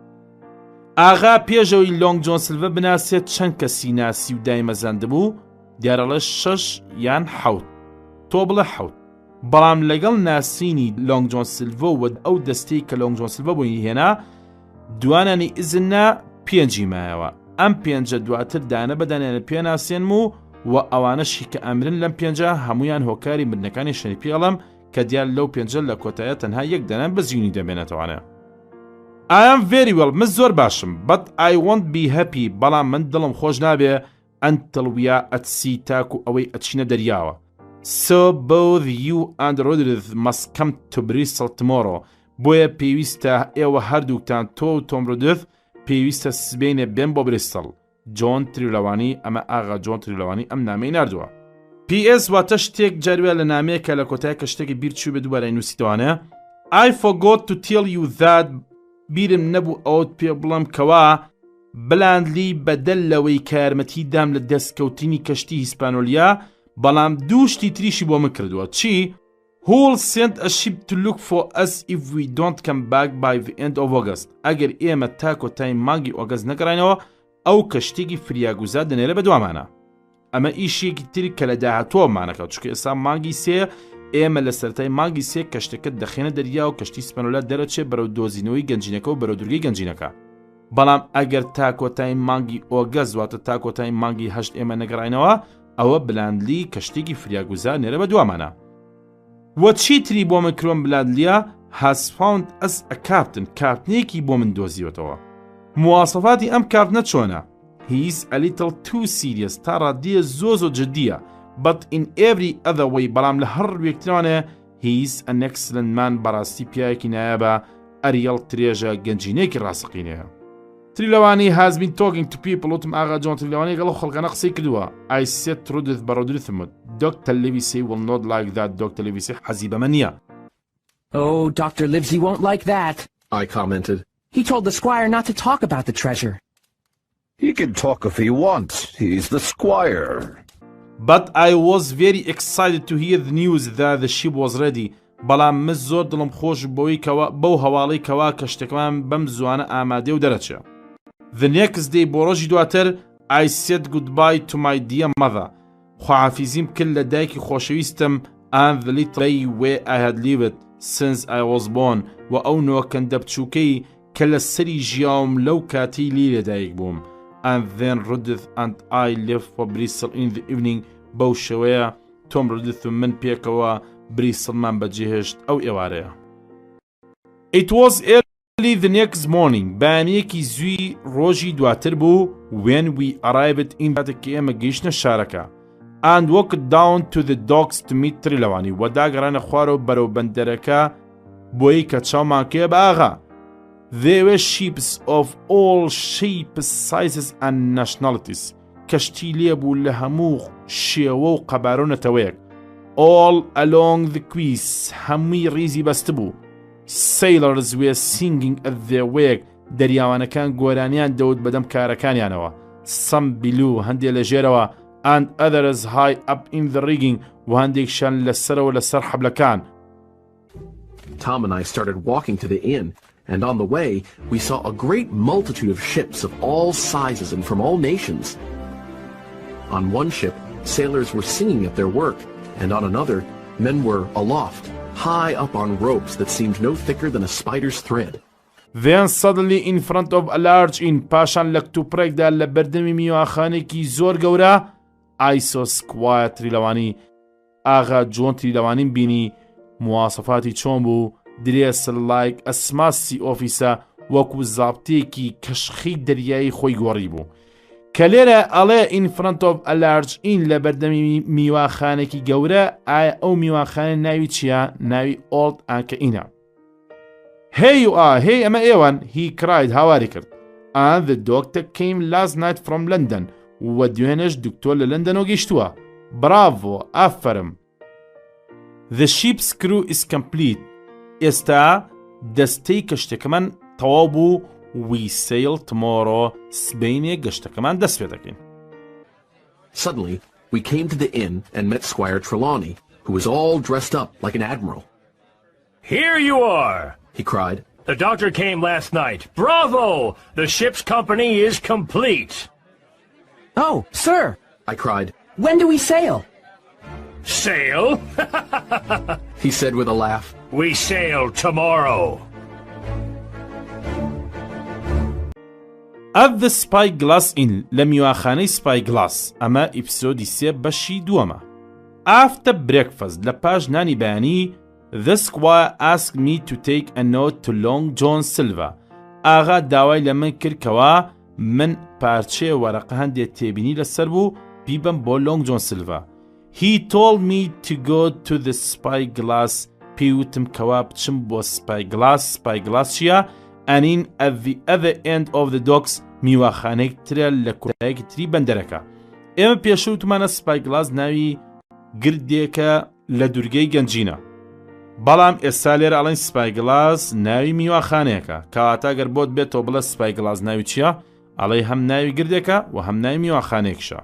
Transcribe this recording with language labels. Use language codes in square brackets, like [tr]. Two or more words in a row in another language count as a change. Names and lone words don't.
[ckb] ئاغا پێشەوەی لۆنگ جۆن سلڤە بناسێت چەند کەسی ناسی و دایمەزاندە بوو دیارەڵە 6 یان 7 تۆ بڵێ 7 بەڵام لەگەڵ ناسینی لۆنگ جۆن سیلڤە و ئەو دەستەی کە لۆنگ جۆن سیلڤە بۆی هێنا دوانانی ئیزنە 5 مایەوە ئەم 5 دواتر دانە بەدانێنە پێناسێنم و ئەوانەشی کە ئەمرن لەم 5 هەمویان هۆکاری مردنەکانی شەریپی ئەڵم کە دیار لەو 5 لە کۆتایە تەنها یەک دەنە بەزیونی دەبێنێتەوانە. [en] I am very well [ckb] من زۆر باشم [en] but I won't be happy [ckb] بەڵام من دڵم خۆش نابێ [en] until we are at sea [ckb] تاکو ئەوەی ئەچینە دەریاوە. [en] So both you and Rodriguez must come to Bristol tomorrow. [ckb] بۆیە پێویستە ئێوە هەردووکتان تۆ و تۆم ڕۆدرێغ پێویستە سبەینێ بێن بۆ بریستڵ. جۆن تریلەوانی ئەمە ئاغا جۆن تریلەوانی ئەم نامەی ناردووە. PS واتە شتێک جاروێ لە نامەیەکە لە کۆتای کە شتێکی بیرچوو بێ دووبارە نووسیتەوانە. [en] I forgot to tell you that [ckb] بیرم نەبوو ئەوت پێ بڵم کەوا بلاندلی بەدەل لەوەی کارمەتی دام لە دەستکەوتنی کەشتی هیسپانۆلیا بەڵام دوو شتی تریشی بۆ من کردووە. چی؟ [en] Who'll send a ship to look for us if we don't come back by the end of August. [ckb] ئەگەر ئێمە تا کۆتای مانگی ئۆگەست نەگەڕینەوە ئەو کەشتێکی فریاگوزار دەنێرە بە دوامانە. ئەمە ئیشێکی تری کە لە داهاتووەمانەکە چونکە ئێستا مانگی سێ ئێمە لە سەرەتای مانگی سێ کەشتەکە دەخێنە دەریا و کەشتی سپەنۆلا دەرەچێت بەرەو دۆزینەوەی گەنجینەکە و بەرەو دورگەی گەنجینەکە. بەڵام ئەگەر تا کۆتای مانگی ئۆگەست واتە تا کۆتای مانگی 8 ئێمە نەگەڕینەوە ئەوە بلاندلی کەشتێکی فریاگوزار نێرە بە دوامانە. وە چیتری بۆ من کڕۆم بلاندلیە [en] has found us a captain [ckb] کاپتنێکی بۆ من دۆزیوەتەوە. مواسەفاتی ئەم کاپتنە چۆنە؟ [en] He's a little too serious [ckb] تا ڕادیە زۆ جددیە [en] but in every other way [ckb] بەڵام لە هەر ڕوێکترانە [en] he's an excellent man [ckb] بەڕاستی پیاوێکی نایابە [en] a real treasure [ckb] گەنجینێکی ڕاستەقینەیە. تریلەوانی [en] has been talking to people [ckb] وتم ئاغا جۆن تریلەوانی گەڵە خەڵکانە قسەی کردووە. [en] I said to Rodriguez بە ڕۆدرێغ Dr. Livesey will not like that. [ckb] Dr. Livesey حەزی بەمە نییە. [en] Oh, Dr. Livesey won't like that, I commented. He told the squire not to talk about the treasure. He can talk if he wants. He's the squire. But I was very excited to hear the news that the ship was ready. [ckb] بەڵام من زۆر دڵم خۆش بەو هەواڵەی کەوا کەشتەکەمان بەم زوانە ئامادە و دەرەچێ. [en] The next day [ckb] بۆ ڕۆژی دواتر [en] I said goodbye to my dear mother. [ckb] خواحافیزیم کرد لە دایکی خۆشەویستم [en] and the little way I had lived since I was born [ckb] و ئەو نۆکەندە بچووکەی کە لە سەری ژیاوم لەو کاتی لی لەدایک بووم. [en] And then Rodriguez and I left for Bristol in the evening. [ckb] بەو شێوەیە تۆم ڕۆدرێغ و من پێکەوە بریسڵمان بەجێهێشت ئەو ئێوارەیە. [en] It was early the next morning. [ckb] بەیانەیەکی زووی ڕۆژی دواتر بوو [en] when we arrived in [ckb] کاتێکی ئێمە گەیشتنە شارەکە [en] and walked down to the docks to meet [ckb] تریلەوانی و داگەڕانە خوارەوە بەرەو بەندەرەکە بۆی کە چاومان کێ بە ئاغا. [en] There were ships of all shapes, sizes and nationalities. [ckb] کەشتی لێبوو لە هەموو شێوە و قەبارۆنەتەوەیەک. [en] All along the quays [ckb] هەمووی ڕیزی بەستە بوو. [en] Sailors were singing at their wake. [ckb] دەریاوانەکان گۆرانیان دەوت بەدەم کارەکانیانەوە. [en] Some below [ckb] هەندێک لە ژێرەوە [en] and others high up in the rigging [ckb] و هەندێکشان لەسەرەوە لەسەر حەبلەکان. [en] Tom and I started walking to the inn, and on the way we saw a great multitude of ships of all sizes and from all nations. On one ship, sailors were singing at their work, and on another, men were aloft, high up on ropes that seemed no thicker than a spider's thread. Then suddenly in front of a large inn, [ckb] پاشان لە کتوپڕێکدا لە بەردەمی میوانخانێکی زۆر گەورە [en] I saw Squire [ckb] تریلەوانی. ئاغا جۆن تریلەوانیم بینی مواسەفاتی چۆن بوو [en] dressed like a smart officer [ckb] وەکو زابتێکی کەشخی دەریایی خۆی گۆڕی بوو کە لێرە ئەڵێ [en] in front of a large inn [ckb] لە بەردەمی میوانخانێکی گەورە ئایا ئەو میوانخانە ناوی چییە؟ [en] ناوی Old Anchor Inn. Here you are, [ckb] hey ئەمە ئێوەن [en] he cried [ckb] هاواری کرد. [en] And the doctor came last night from London [ckb] و دوێنێش دکتۆر لە لەندەنەوە گەیشتووە. [en] Bravo, ئافەرم. The ship's crew is complete. [ckb] ئێستا دەستەی کەشتەکەمان تەواو بوو. [en] We sail tomorrow. [ckb] سبەینێ گەشتەکەمان دەست پێ دەکەین. [en] Suddenly, we came to the inn and met Squire Trelawney, who was all dressed up like an admiral. Here you are, he cried. The doctor came last night. Bravo! The ship's company is complete. Oh, sir, I cried, When do we sail? Sail? He said with a laugh. We sail tomorrow. At the Spyglass Inn [ckb] لە میواخانەی Spyglass ئەمە ئیپسۆدی 3 بەشی دووەمە. [en] After breakfast [ckb] لە پاش نانی بەیانی [en] The squire asked me to take a note to Long John Silver. [ckb] ئاغا داوای لە من کرد کەوا من پارچەیە وەرەقە هەندێک تێبینی لەسەر بوو بیبم بۆ Long John Silver. [en] He told me to go to the Spyglass. [ckb] پێیوتم کەوا بچم بۆ Spyglass. Spyglass چییە؟ ئەنین [en] at the other end of the docks [ckb] میواخانەیەک ترە لە کۆتایەکی تری بەندەرەکە. ئێمە پێشەوتمانە Spyglass ناوی گردێکە لە دورگەی گەنجینە. بەڵام ئێستا لێرە ئەڵێن Spyglass ناوی میواخانەیەکە کەواتە گەر بۆت بێتەوە بڵێ Spyglass ناوی چییە؟ ئەڵێ هەم ناوی گردێکە و هەم ناوی میواخانەیەکشە.